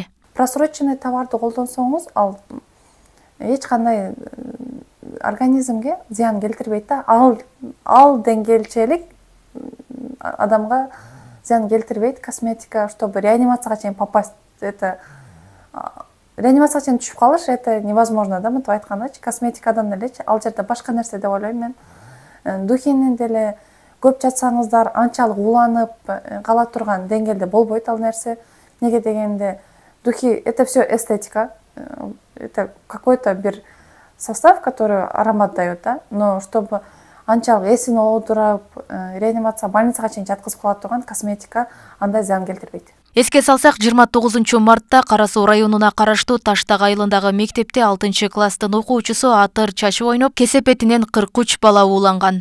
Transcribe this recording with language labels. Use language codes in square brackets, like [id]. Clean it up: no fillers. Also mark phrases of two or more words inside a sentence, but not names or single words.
[ky] Просроченный товарды колдонсоңуз, ал эч кандай организмге зыян келтирбейт да. Ал деңгээлчелик адамга зыян келтирбейт. Косметика, чтобы реанимацияга чейин попасть, реанимацияга чейин түшүп калыш, [ru] это невозможно да, [ky] мынтип айткандачы. Косметикадан элечи, ал жерде башка нерсе деп ойлойм мен. Духинин деле көп жатсаңыздар, анчалык уланып кала турган деңгээлде болбойт ал нерсе. Неге дегенде, [ru] духи это все эстетика, это какой-то бир состав, который аромат дает, да? Но чтобы [ky] анчалык эсин оодуруп, реанимация, больницага чейин жаткызып кала турган косметика андай зыян келтирбейт. Эске салсак, 29 мартта Кара Суу районуна караштуу Таштак айылындагы мектепте 6-класстын окуучусу атыр чачып ойноп, кесепетинен 43 бала ууланган.